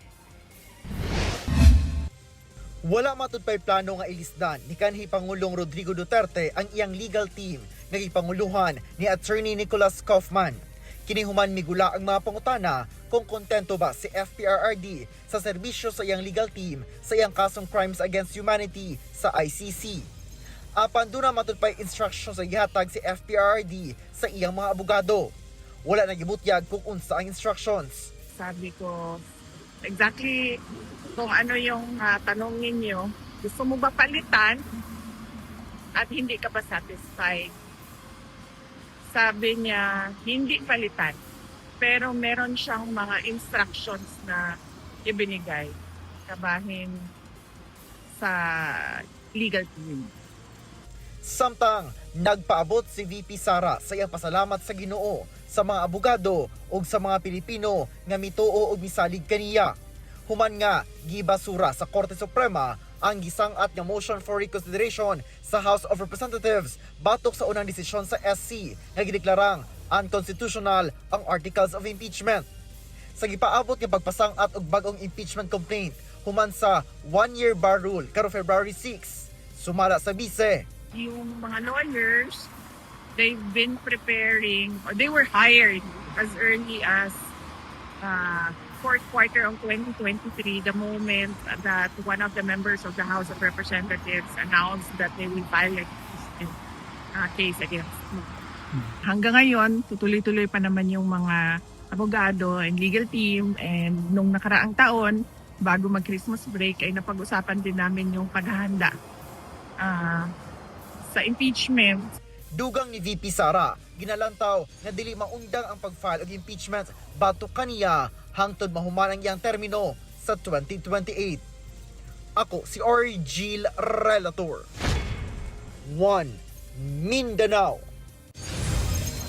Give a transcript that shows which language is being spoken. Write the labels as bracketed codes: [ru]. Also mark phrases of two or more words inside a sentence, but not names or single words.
[ceb] Wala matud pa'y plano nga ilisdan ni kanhi Pangulong Rodrigo Duterte ang iyang legal team nga gipanguluhan ni Attorney Nicholas Kaufman. Kinihuman migula ang mga pangutana kung kontento ba si FPRRD sa serbisyo sa iyang legal team sa iyang kasong [en] crimes against humanity [ceb] sa ICC. Apan doon na matud pa'y instruction sa gihatag si FPRRD sa iyang mga abogado. Wala na gibutyag kung unsa ang instructions. [tl] Sabi ko, exactly kung ano yung tanong ninyo, gusto mo ba palitan at hindi ka ba satisfied? Sabi niya, hindi palitan. Pero meron siyang mga instructions na ibinigay kabahin sa legal team. [ceb] Samtang nagpaabot si VP Sara sa iyang pasalamat sa Ginoo, sa mga abogado ug sa mga Pilipino nga mituo og misalig kaniya. Human nga gibasura sa Korte Suprema ang gisang-at nga [en] motion for reconsideration [ceb] sa House of Representatives batok sa unang desisyon sa SC nga gideklarang unconstitutional ang Articles of Impeachment. Sa gipaabot nga pagpasang-at og bagong [en] impeachment complaint [ceb] human sa [en] 1-year bar rule [ceb] karong February 6, sumala sa bise. [tl] Yung mga [en] lawyers, they've been preparing, or they were hired as early as fourth quarter of 2023, the moment that one of the members of the House of Representatives announced that they will file a case against me. [tl] Hanggang ngayon, tutuloy-tuloy pa naman yung mga abogado [en] and legal team, [tl] and nung nakaraang taon, bago mag- [en] Christmas break, [tl] ay napag-usapan din namin yung paghahanda sa impeachment. [ceb] Dugang ni VP Sara, ginalantaw na dili maundang ang pag-file og impeachment batok kaniya hangtod mahuman ang iyang termino sa 2028. Ako si Ori Gil Relator. 1 Mindanao.